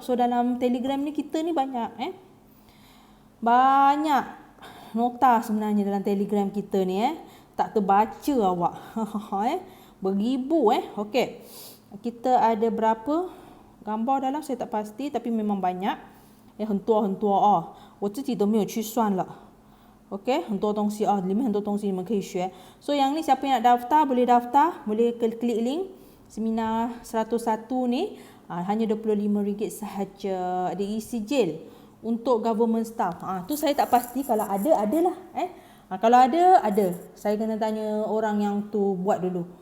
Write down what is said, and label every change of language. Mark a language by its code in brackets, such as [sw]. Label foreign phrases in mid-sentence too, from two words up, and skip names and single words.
[ms] So, dalam Telegram ni kita ni banyak. Banyak nota sebenarnya dalam Telegram kita ni. Tak terbaca awak. Beribu Okey. Kita ada berapa gambar dalam saya tak pasti tapi memang banyak. [zh] 很多很多哦，我自己都没有去算了。OK， 很多东西哦，里面很多东西你们可以学。 [ms] So yang ni siapa yang nak daftar boleh daftar, boleh klik link seminar 101 ni hanya RM25 sahaja. Ada e-sijil untuk [en] government staff. [ms] Tu saya tak pasti, kalau ada adalah kalau ada. Saya kena tanya orang yang tu buat dulu.